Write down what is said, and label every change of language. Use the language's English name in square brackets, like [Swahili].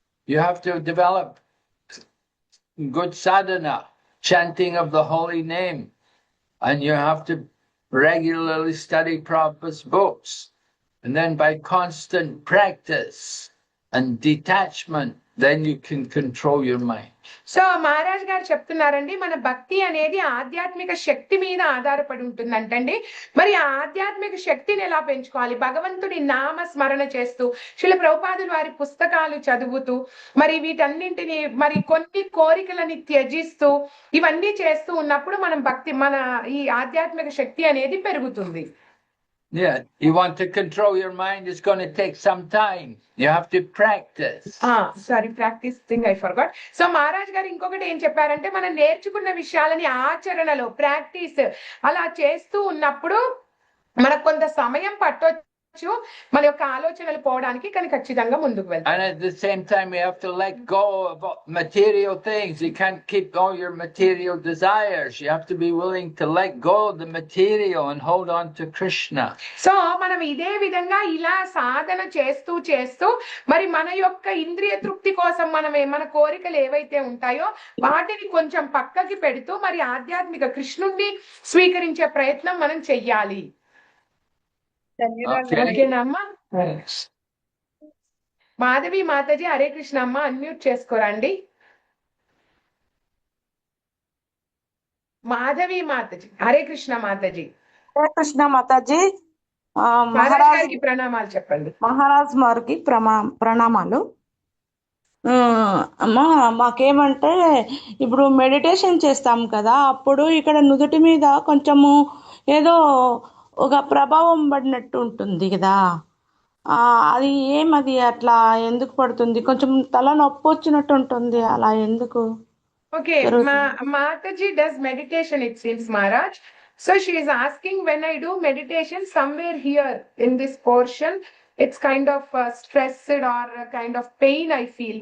[English] You have to develop good sadhana, chanting of the holy name, and you have to regularly study Prabhupada's books. And then by constant practice and detachment then you can control your mind. [Telugu] So Maharaj గారు చెప్తున్నారండి, మన భక్తి అనేది ఆధ్యాత్మిక శక్తి మీద ఆధారపడి ఉంటుందంటండి. మరి ఆ ఆధ్యాత్మిక శక్తిని ఎలా పెంచుకోవాలి? భగవంతుడి నామ స్మరణ చేస్తూ, శిల ప్రభుపాదులు వారి పుస్తకాలు చదువుతూ, మరి వీటన్నింటిని, మరి కొన్ని కోరికలని త్యజిస్తూ, ఇవన్నీ చేస్తూ ఉన్నప్పుడు మనం మన ఈ ఆధ్యాత్మిక శక్తి అనేది పెరుగుతుంది. [English] Yeah, you want to control your mind, it's going to take some time. You have to practice. Sorry, practice thing I forgot. [Telugu] So Maharaj గారు ఇంకొకటి ఏం చెప్పారంటే, మనం నేర్చుకున్న విషయాలని ఆచరణలో ప్రాక్టీస్ అలా చేస్తూ ఉన్నప్పుడు మనకు కొంత సమయం పట్టొచ్చు మన యొక్క ఆలోచనలు పోవడానికి, కానీ ఖచ్చితంగా ముందుకు వెళ్తాం. [English] And at the same time, you have to let go of material things. You can't keep all your material desires. You have to be willing to let go of the material and hold on to Krishna. [Telugu] So మనం ఇదే విధంగా ఇలా సాధన చేస్తూ చేస్తూ మరి మన యొక్క ఇంద్రియ తృప్తి కోసం మన కోరికలు ఏవైతే ఉంటాయో వాటిని కొంచెం పక్కకి పెడుతూ మరి ఆధ్యాత్మిక కృష్ణుణ్ణి స్వీకరించే ప్రయత్నం మనం చెయ్యాలి. ఓకేనమ్మా. మాధవి మాతాజీ, హరే కృష్ణ అమ్మ, అన్మ్యూట్ చేసుకోరండి. మాధవి మాతాజీ, హరే కృష్ణ మాతాజీ. హరే కృష్ణ మాతాజీ. మహారాజ్ గారికి ప్రణామాలు చెప్పండి. మహారాజ్ గారికి ప్రణామాలు. అమ్మా, మాకేమంటే ఇప్పుడు మెడిటేషన్ చేస్తాం కదా, అప్పుడు ఇక్కడ నుదుటి మీద కొంచెము ఏదో ఒక ప్రభావం పడినట్టు ఉంటుంది కదా, అది ఏమది అట్లా ఎందుకు పడుతుంది? కొంచెం తల నొప్పి వచ్చినట్టు ఉంటుంది, అలా ఎందుకు? [English] Okay, Mataji does meditation, it seems, Maharaj. So she is asking, when I do meditation somewhere here in this portion, it's kind of stressed or a kind of pain I feel.